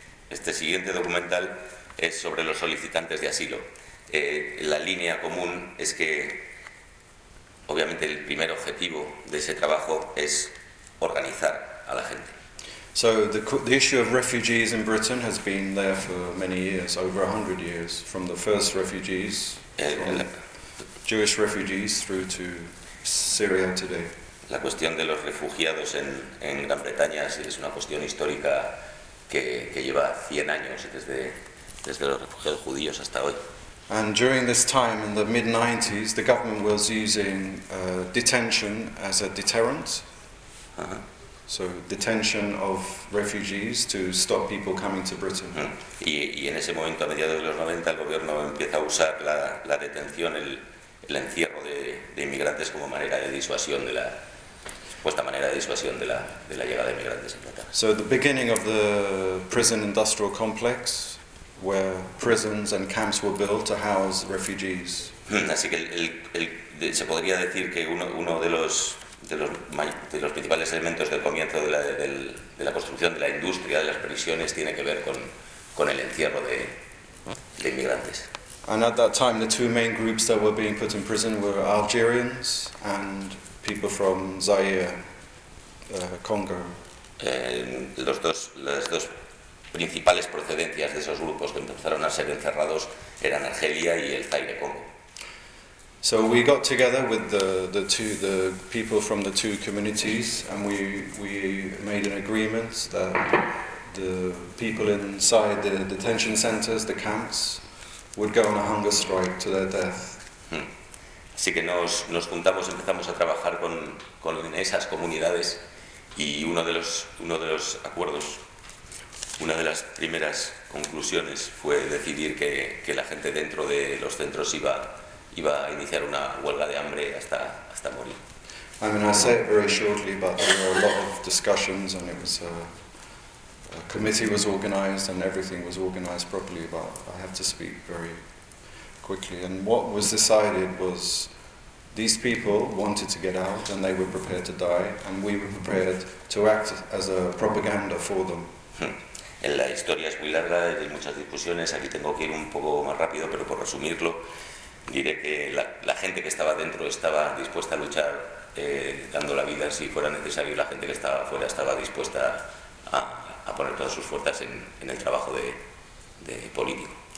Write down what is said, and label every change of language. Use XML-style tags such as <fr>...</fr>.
<es>Este siguiente documental es sobre los solicitantes de asilo. La línea común es que, obviamente, el primer objetivo de ese trabajo es organizar a la gente.</es> <en>So the issue of refugees in Britain has been there for many years, over 100 years, from the first refugees, Jewish refugees, through to Syria today.</en> <es>La cuestión de los refugiados en Gran Bretaña es una cuestión histórica que lleva 100 años, desde los refugiados judíos hasta hoy.</es> <en>And during this time, in the mid-90s, the government was using detention as a deterrent. Uh-huh. So detention of refugees to stop people coming to Britain.</en> <es>Y en ese momento, a mediados de los 90, el gobierno empieza a usar la detención, el encierro de inmigrantes como manera de disuasión de la supuesta manera de disuasión de la llegada de inmigrantes en Bretaña.</es> <en>So the beginning of the prison industrial complex, where prisons and camps were built to house refugees.</en> <es>Así que se podría decir que uno de los principales elementos del comienzo de la construcción de la industria de las prisiones tiene que ver con el encierro de inmigrantes.</es> <en>And at that time, the two main groups that were being put in prison were Algerians and people from Zaire, Congo.</en> <es>Las dos principales procedencias de esos grupos que empezaron a ser encerrados eran Argelia y el Zaire Congo.</es> <en>So we got together with the people from the two communities, and we made an agreement that the people inside the detention centers, the camps, would go on a hunger strike to their death.</en> <es>Así que nos juntamos, empezamos a trabajar con esas comunidades, y uno de los acuerdos. Una de las primeras conclusiones fue decidir que la gente dentro de los centros iba a iniciar una huelga de hambre hasta morir.</es> <en>I mean, I'll say it very shortly, but there were a lot of discussions, and it was a committee was organized, and everything was organized properly. But I have to speak very quickly. And what was decided was these people wanted to get out, and they were prepared to die, and we were prepared to act as a propaganda for them.</en> <es>En la historia es muy larga, hay muchas discusiones, aquí tengo que ir un poco más rápido, pero por resumirlo, diré que la gente que estaba dentro estaba dispuesta a luchar dando la vida si fuera necesario, y la gente que estaba fuera estaba dispuesta a poner todas sus fuerzas en el trabajo de político.</es>